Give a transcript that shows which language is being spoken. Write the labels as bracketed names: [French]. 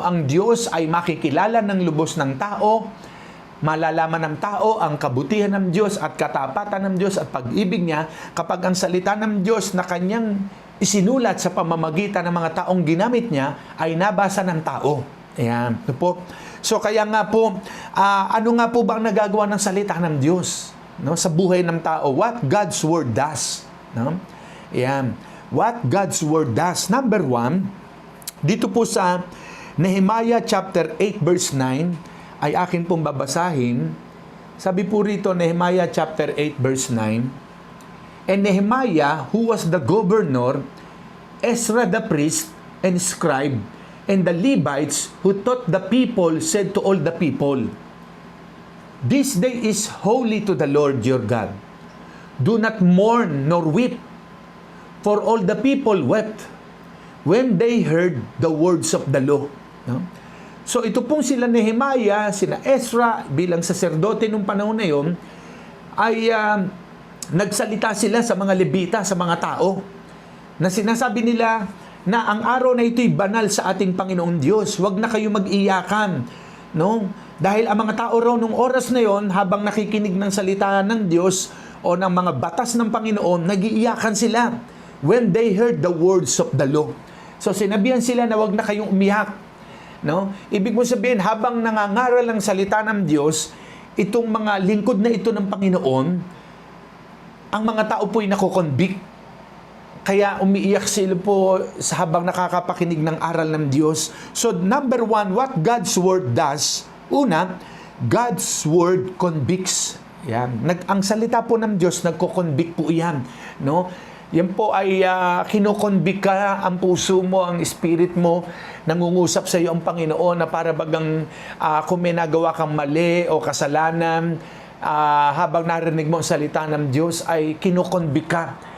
[Filipino] Ang Diyos ay makikilala ng lubos ng tao, malalaman ng tao ang kabutihan ng Diyos at katapatan ng Diyos at pag-ibig niya kapag ang salita ng Diyos na kanyang isinulat sa pamamagitan ng mga taong ginamit niya ay nabasa ng tao. Ayan, ito po. So kaya nga po, ano nga po ba ang nagagawa ng salita ng Diyos, no, sa buhay ng tao? [English] What God's Word does, no? [Filipino] Ayan, [English] what God's Word does. [Filipino] Number 1, dito po sa Nehemiah chapter 8 verse 9 ay akin pong babasahin. Sabi po rito, [English] Nehemiah chapter 8 verse 9, and Nehemiah, who was the governor, Ezra the priest and scribe, and the Levites who taught the people said to all the people, this day is holy to the Lord your God. Do not mourn nor weep. For all the people wept when they heard the words of the law. [Filipino] No? So ito pong sila Nehemiah, sina Ezra bilang saserdote nung panahon na yon ay nagsalita sila sa mga Levita, sa mga tao, na sinasabi nila na ang araw na ito'y banal sa ating Panginoong Diyos. Huwag na kayo mag-iyakan, no? Dahil ang mga tao raw nung oras na yon, habang nakikinig ng salita ng Diyos o ng mga batas ng Panginoon, nag-iiyakan sila [English] when they heard the words of the law. [Filipino] So sinabihan sila na huwag na kayong umiyak, no? Ibig mo sabihin, habang nangangaral ang salita ng Diyos, itong mga lingkod na ito ng Panginoon, ang mga tao po'y nakokonvict. Kaya umiiyak sila po habang nakakapakinig ng aral ng Diyos. [English] So number 1, what God's Word does. Una, God's Word convicts. Yan. [Filipino] Ang salita po ng Diyos, nagko-convict po yan. No? Yan po ay kinokonvict ka, ang puso mo, ang spirit mo, nangungusap sa iyo ang Panginoon na para bagang kung may nagawa kang mali o kasalanan, habang narinig mo ang salita ng Diyos, ay kinokonvict ka.